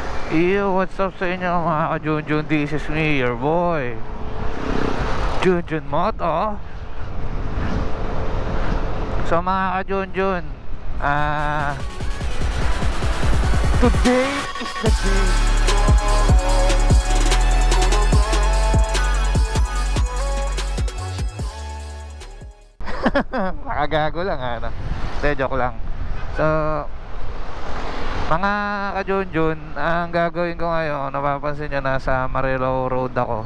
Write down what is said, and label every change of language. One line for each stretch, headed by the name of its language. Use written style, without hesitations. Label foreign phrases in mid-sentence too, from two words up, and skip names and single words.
English: Yo, what's up
Filipino: sa inyo mga ka-Junjun?
English: This is me, your boy Junjun Moto.
Filipino: So mga ka-Junjun,
English: today is the day.
Filipino: Nakagago lang ano. Joke lang. So mga ka-Junjun, ang gagawin ko ngayon, napapansin nyo, nasa Marilao Road ako.